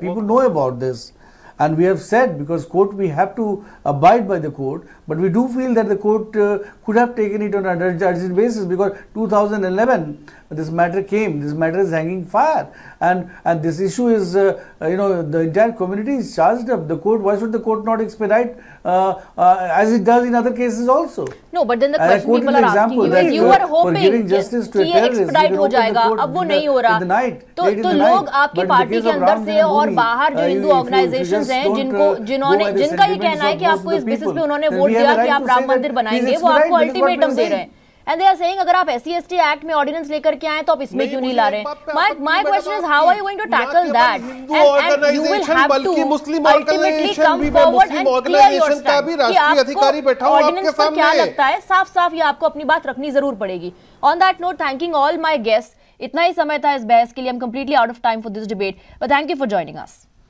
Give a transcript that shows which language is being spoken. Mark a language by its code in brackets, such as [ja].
[en] People know about this. And we have said, because court, we have to abide by the court, but we do feel that the court could have taken it on an urgent basis, because 2011 this matter came, this matter is hanging fire, and this issue is, the entire community is charged up. The court, why should the court not expedite as it does in other cases also? No, but then the question people are asking you is, you were hoping [hi] कि ये expedite हो जाएगा, अब वो नहीं हो रहा, तो लोग आपकी पार्टी के अंदर से और बाहर जो हिंदू ऑर्गेनाइजेशंस हैं, जिनका ये कहना है कि आपको इस बेसिस पे उन्होंने वोट दिया कि आप राम मंदिर बनाएंगे, वो आपको अल्टीमेटम दे रहे हैं. [en] And they are saying, [hi] अगर आप SC/ST एक्ट में ऑर्डिनेंस लेकर के आए तो आप इसमें क्यों नहीं ला रहे हैं? [en] My question is, how are you going to tackle that? And you will have to ultimately come forward and clear your stand [hi] कि आपको ऑर्डिनेंस पर क्या लगता है. साफ ये आपको अपनी बात रखनी जरूर पड़ेगी. [en] On that note, thanking all my guests. [hi] इतना ही समय था इस बहस के लिए. [en] I'm completely out of time for this debate, but thank you for joining us.